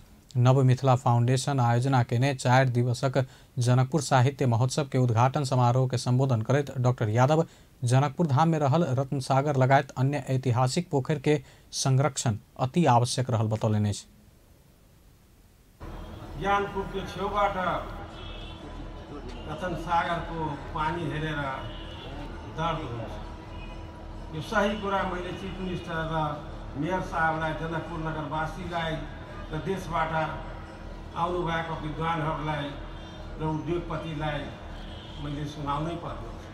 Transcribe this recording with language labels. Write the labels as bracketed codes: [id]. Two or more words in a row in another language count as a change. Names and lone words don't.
[mai] नव मिथिला फाउंडेशन आयोजना केने 4 दिवसक जनकपुर साहित्य महोत्सव के उद्घाटन समारोह के संबोधन करैत डॉक्टर यादव जनकपुर धाम में रहल रत्न सागर लगायत अन्य ऐतिहासिक पोखर के संरक्षण अति आवश्यक रहल बतौलनि अछि। [ne] ज्ञानपुरको छेउबाट रतन सागरको पानी हेरेर दर्द हुन्छ। यो सही कुरा मैले [en] chief minister [ne] र मेयर साहबलाई, जनकपुर नगरवासीलाई र देशबाट आउनुभएका विद्वानहरूलाई र उद्योगपतिलाई मैले सुनाउनै पर्यो।